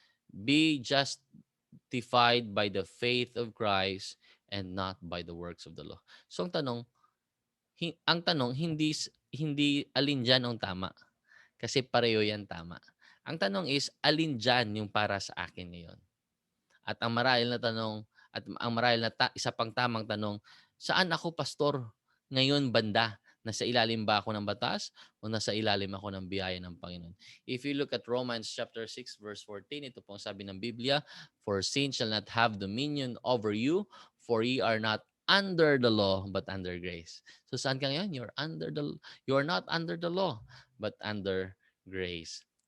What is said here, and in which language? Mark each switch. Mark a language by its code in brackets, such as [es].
[en] Be justified by the faith of Christ and not by the works of the law. [tl] So ang tanong hindi alin diyan ang tama. Kasi pareho yan tama. Ang tanong is, alin dyan yung para sa akin ngayon? At ang marahil na tanong, at ang marahil na isa pang tamang tanong, saan ako, pastor, ngayon banda? Nasa ilalim ba ako ng batas o nasa ilalim ako ng biyaya ng Panginoon? [en] If you look at Romans chapter 6 verse 14, [tl] ito pong sabi ng Biblia, [en] for sin shall not have dominion over you, for ye are not under the law but under grace. [tl] So saan ka ngayon? [en] You are not under the law but under grace.